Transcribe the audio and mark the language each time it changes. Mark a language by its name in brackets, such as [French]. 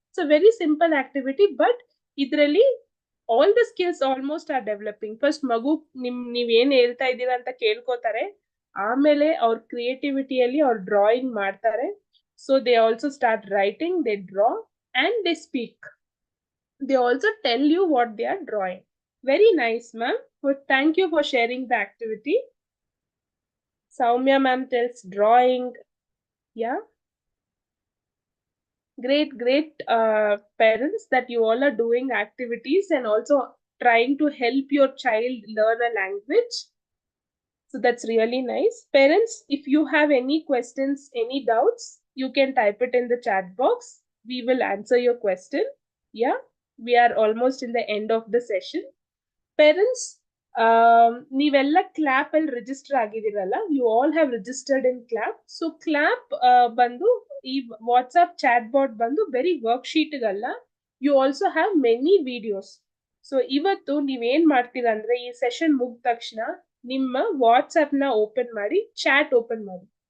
[English] so very simple activity, but [Kannada] ಇದರಲ್ಲಿ [English] All the skills almost are developing. [Kannada] First ಮಗು ನೀವ್ ಏನ್ ಹೇಳ್ತಾ ಇದ್ದೀರಾ ಅಂತ ಕೇಳ್ಕೋತಾರೆ. ಆಮೇಲೆ ಅವ್ರ ಕ್ರಿಯೇಟಿವಿಟಿಯಲ್ಲಿ ಅವ್ರ ಡ್ರಾಯಿಂಗ್ ಮಾಡ್ತಾರೆ. [English] So they also start writing, they draw and they speak. They also tell you what they are drawing. Very nice, ma'am. But thank you for sharing the activity. Soumya ma'am tells drawing. Yeah. Great parents that you all are doing activities and also trying to help your child learn a language. So that's really nice. Parents, if you have any questions, any doubts, you can type it in the chat box. We will answer your question. Yeah, we are almost in the end of the session. [Kannada] Parents, ನೀವೆಲ್ಲ clap ಅಲ್ಲಿ register ಆಗಿದ್ದೀರಲ್ಲ, [English] You all have registered in clap. [Kannada] So clap ಬಂದು ಈ WhatsApp chat bot ಬಂದು ಬರೀ work ಶೀಟ್ಗಲ್ಲ, [English] You also have many videos. [Kannada] So ಇವತ್ತು ನೀವೇನ್ ಮಾಡ್ತೀರಾ ಅಂದ್ರೆ, ಈ ಸೆಷನ್ ಮುಗಿದ ತಕ್ಷಣ ನಿಮ್ಮ ವಾಟ್ಸ್ಆಪ್ ನ ಓಪನ್ ಮಾಡಿ, ಚಾಟ್ ಓಪನ್ ಮಾಡಿ.